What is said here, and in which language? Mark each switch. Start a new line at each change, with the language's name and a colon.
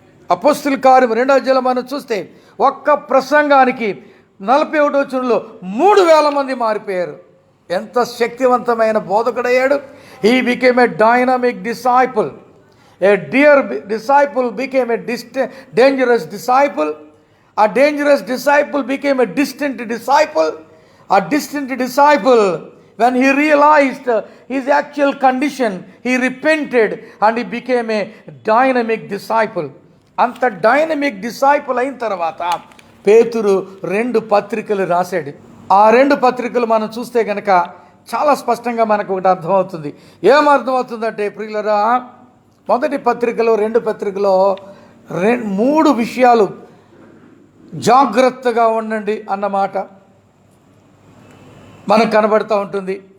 Telugu: అపోస్తుల కార్యం 2వ అధ్యాయం మనం చూస్తే ఒక్క ప్రసంగానికి 41వ వచనంలో 3,000 మంది మారిపోయారు. ఎంత శక్తివంతమైన బోధకుడయ్యాడు.
English: He became a dynamic disciple. A dear disciple became a dangerous disciple. A dangerous disciple became a distant disciple. A distant disciple, when he realized his actual condition, he repented and he became a dynamic disciple.
Telugu: అంత dynamic disciple అయిన తర్వాత పేతురు 2 పత్రికలు రాశాడు. ఆ 2 పత్రికలు మనం చూస్తే కనుక చాలా స్పష్టంగా మనకు ఒకటి అర్థమవుతుంది. ఏమర్థమవుతుందంటే ప్రియులరా, మొదటి పత్రికలో 2 పత్రికలో 3 విషయాలు జాగ్రత్తగా ఉండండి అన్నమాట మనకు కనబడుతూ ఉంటుంది.